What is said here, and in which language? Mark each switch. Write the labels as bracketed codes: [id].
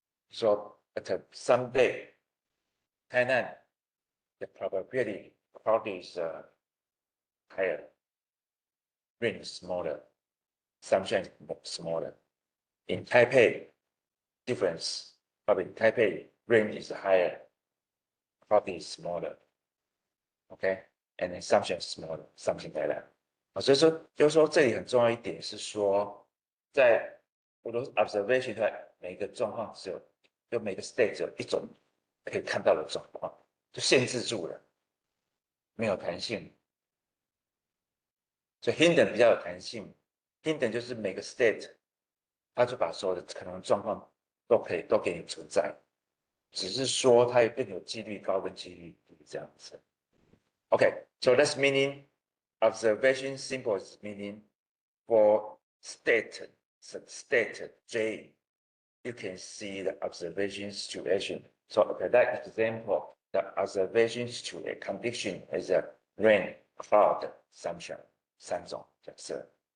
[en] So at some day, Tainan, the probability cloudy is higher, rain is smaller, sunshine is smaller. In Taipei, difference, but in Taipei, rain is higher, cloudy is smaller. Okay, and then sunshine is smaller, something like that. [zh] 所以说，就是说这里很重要一点是说，在我的 observation 它每个状况就每个 state 只有一种可以看到的状况，就限制住了，没有弹性。所以 Hinden 比较有弹性 ，Hinden 就是每个 state 它就把所有的可能状况都给你存在，只是说它更有几率高跟几率低这样子。 [en] Okay, so that's meaning observation symbol is meaning for state J, you can see the observation situation. So okay, that example, the observation situation condition is a rain, cloud, sunshine, [zh] 三种假设。